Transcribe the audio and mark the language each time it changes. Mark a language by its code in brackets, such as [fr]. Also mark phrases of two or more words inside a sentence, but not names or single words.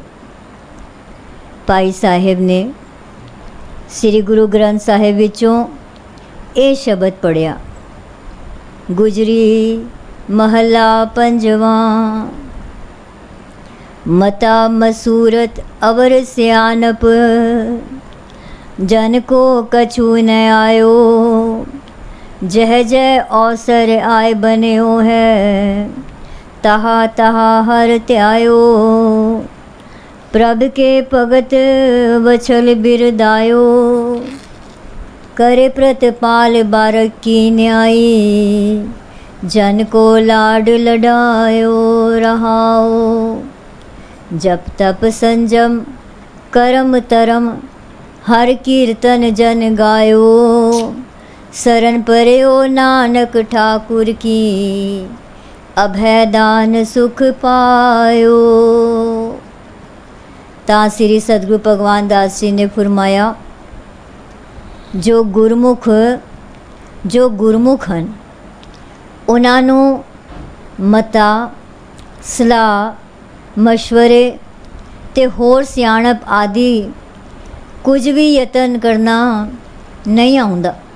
[pa] ਭਾਈ ਸਾਹਿਬ ਨੇ ਸ੍ਰੀ ਗੁਰੂ ਗ੍ਰੰਥ ਸਾਹਿਬ ਵਿੱਚੋਂ ਇਹ ਸ਼ਬਦ ਪੜ੍ਹਿਆ, ਗੁਜਰੀ ਮਹੱਲਾ 5ਵਾਂ, ਮਤਾ ਮਸੂਰਤ ਅਵਰ ਸਿਆਨਪ, ਜਨ ਕੋ ਕਛੁ ਨ ਆਇਓ, ਜਹ ਜੈ ਅਵਸਰ ਆਇ ਬਨਿਓ ਹੈ, ਤਹਾ ਤਹਾ ਹਰ ਤਿਆਇਓ, ਪ੍ਰਭ ਕੇ ਭਗਤ ਵਛਲ ਬਿਰਦਾਇਓ, ਕਰੇ ਪ੍ਰਤਪਾਲ ਬਾਰਕ ਕੀ ਨਿਆਈ, ਜਨ ਕੋ ਲਾਡ ਲਡਾਇਓ ਰਹਾਓ। ਜਪ ਤਪ ਸੰਜਮ ਕਰਮ ਤਰਮ ਹਰ ਕੀਰਤਨ ਜਨ ਗਾਇਓ। ਸ਼ਰਣ ਪਰਿਓ ਨਾਨਕ ਠਾਕੁਰ ਕੀ ਅਭੈ ਦਾਨ ਸੁਖ ਪਾਇਓ। ਤਾਂ ਸ੍ਰੀ ਸਤਿਗੁਰੂ ਭਗਵਾਨ ਦਾਸ ਜੀ ਨੇ ਫਰਮਾਇਆ, ਜੋ ਗੁਰਮੁਖ ਹਨ ਉਹਨਾਂ ਨੂੰ ਮਤਾ ਸਲਾਹ ਮਸ਼ਵਰੇ ਅਤੇ ਹੋਰ ਸਿਆਣਪ ਆਦਿ ਕੁਝ ਵੀ ਯਤਨ ਕਰਨਾ ਨਹੀਂ ਆਉਂਦਾ।